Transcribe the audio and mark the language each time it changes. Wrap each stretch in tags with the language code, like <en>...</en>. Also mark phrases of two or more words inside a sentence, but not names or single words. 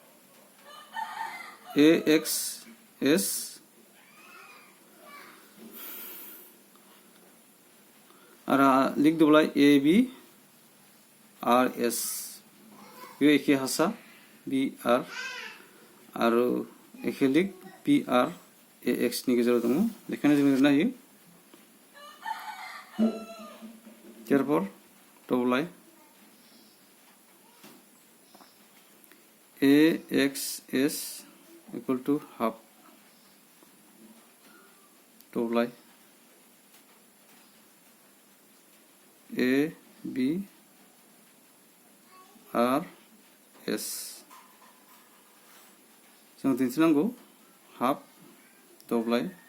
<brx>AXS आरो लिग दब्लाय ABRS बे एखे हासा BR आरो एखे लिग BR AX नि गेजेराव दङ बेखायनो जों लिरनो हायो therefore दब्लाय</brx> <en>AXS equal to half दब्लाय</en> <brx>ABRS जों दिन्थिनांगौ हाफ दब्लाय</brx>